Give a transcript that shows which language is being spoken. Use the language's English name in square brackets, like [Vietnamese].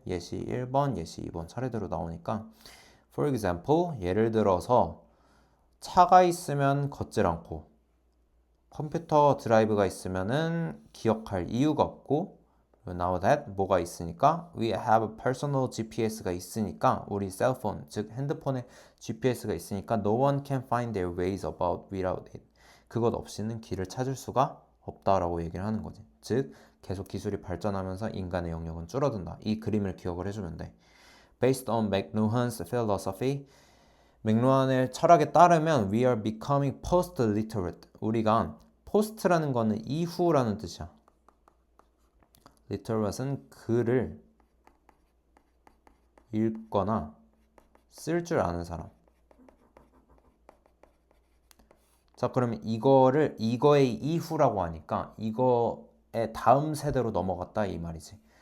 [Korean] 예시 1번, 예시 2번 차례대로 나오니까. [English] For example, [Korean] 예를 들어서 차가 있으면 걷질 않고 컴퓨터 드라이브가 있으면은 기억할 이유가 없고 [English] now that [Korean] 뭐가 있으니까 [English] we have personal GPS가 [Korean] 있으니까 우리 셀폰 즉 핸드폰에 GPS가 있으니까 [English] no one can find their ways about without it. [Korean] 그것 없이는 길을 찾을 수가 없다라고 얘기를 하는 거지. 즉 계속 기술이 발전하면서 인간의 영역은 줄어든다. 이 그림을 기억을 해주면 돼. [English] Based on McLuhan's philosophy, [Korean] 맥루한의 철학에 따르면 [English] we are becoming post-literate. [Korean] 우리가 post라는 거는 이후라는 뜻이야. literate은 글을 읽거나 쓸 줄 아는 사람. 자, 그러면 이거의 이후라고 하니까 이거의 다음 세대로 넘어갔다 이 말이지.